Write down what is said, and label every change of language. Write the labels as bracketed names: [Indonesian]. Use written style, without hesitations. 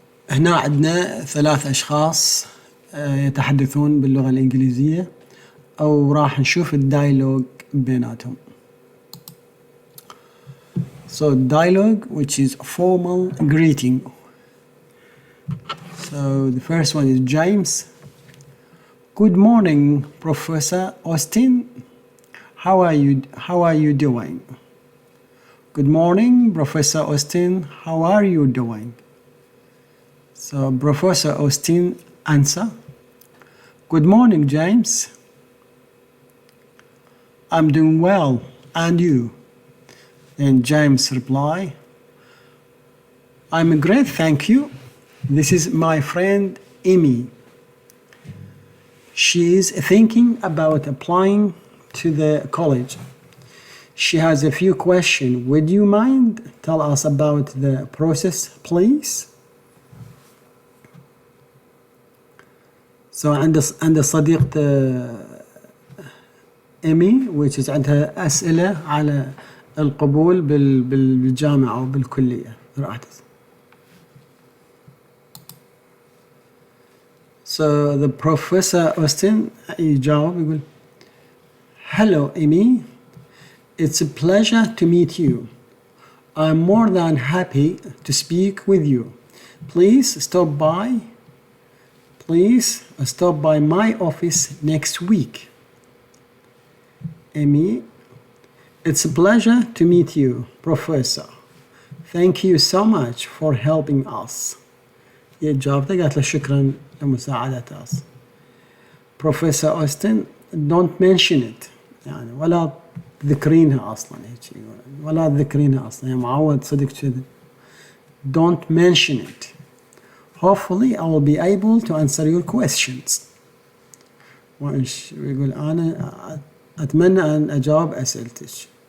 [Arabic] هنا عندنا 3 أشخاص يتحدثون باللغة الإنجليزية أو راح نشوف الدايلوج بيناتهم. [English] So dialogue, which is formal greeting. So the first one is James. Good morning, Professor Austin. How are you doing? Good morning, Professor Austin. How are you doing? So Professor Austin answer. Good morning, James. I'm doing well, and you? And James reply, I'm great, thank you. This is my friend Amy. She is thinking about applying to the college. She has a few questions. Would you mind tell us about the process, please? [Arabic] So عند صديقة إيمي [English] which is [Arabic] عندها أسئلة على القبول بالجامعة أو بالكلية. [English] So the Professor Austin [Arabic] يجاوب يقول [English] Hello Amy, it's a pleasure to meet you. I'm more than happy to speak with you. Please stop by my office next week. Amy, it's a pleasure to meet you, Professor. Thank you so much for helping us. [Arabic] جاوبته قالت له شكرا لمساعدة us. [English] Professor Austin, don't mention it. [Arabic] يعني ولا تذكرينها أصلا هيك ولا تذكرينها أصلا يعني معود صدق كذا. [English] Don't mention it. Hopefully I will be able to answer your questions. [Arabic] ويقول أنا أتمنى أن أجاوب أسئلتك.